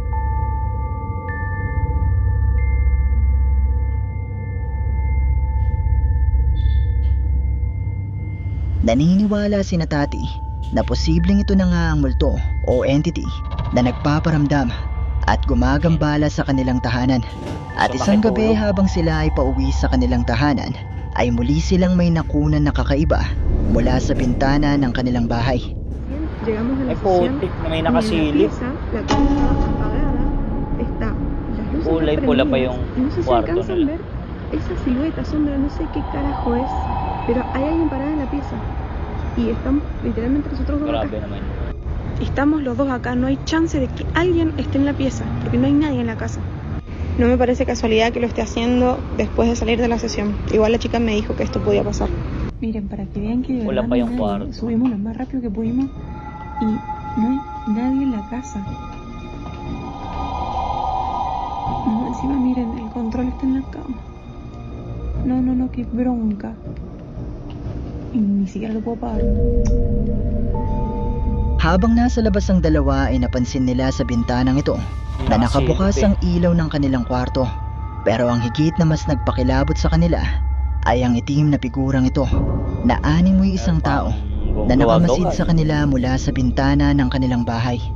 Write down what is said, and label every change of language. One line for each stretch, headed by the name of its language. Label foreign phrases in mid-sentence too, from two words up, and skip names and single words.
Filipino: Naniniwala si Tati na posibleng ito na nga ang multo o entity na nagpaparamdam at gumagambala sa kanilang tahanan. At So, isang gabi makitulog? habang sila ay pauwi sa kanilang tahanan, ay muli silang may nakunan na kakaiba mula sa bintana ng kanilang bahay.
Spanish: Llegamos a la
Filipino: May
Spanish: sesión.
Filipino: putik na may
Spanish: y en la
Filipino: nakasilip.
Spanish: pieza, la luz estaba apagada. Está las luces
Filipino: Kulay
Spanish: están
Filipino: pula pa
Spanish: prendidas.
Filipino: yung
Spanish: Y no sé si
Filipino: kwarto
Spanish: alcanzan a
Filipino: nila.
Spanish: ver esa silueta, sombra, no sé qué carajo es. Pero hay alguien parado en la pieza. Y estamos literalmente nosotros dos acá.
Filipino: Grabe naman.
Spanish: Estamos los dos acá, no hay chance de que alguien esté en la pieza, porque no hay nadie en la casa. No me parece casualidad que lo esté haciendo después de salir de la sesión. Igual la chica me dijo que esto podía pasar. Miren, para que vean que de
Filipino: Wala
Spanish: verdad
Filipino: pa
Spanish: no hay
Filipino: yung
Spanish: nadie,
Filipino: kwarto.
Spanish: subimos lo más rápido que pudimos y no hay nadie en la casa. No, encima miren, el control está en la cama. No, qué bronca. Y ni siquiera lo puedo pagar.
Filipino: Habang nasa labas ang dalawa ay napansin nila sa bintanang ito na nakabukas ang ilaw ng kanilang kwarto. Pero ang higit na mas nagpakilabot sa kanila ay ang itim na figurang ito na animoy isang tao na nakamasid sa kanila mula sa bintana ng kanilang bahay.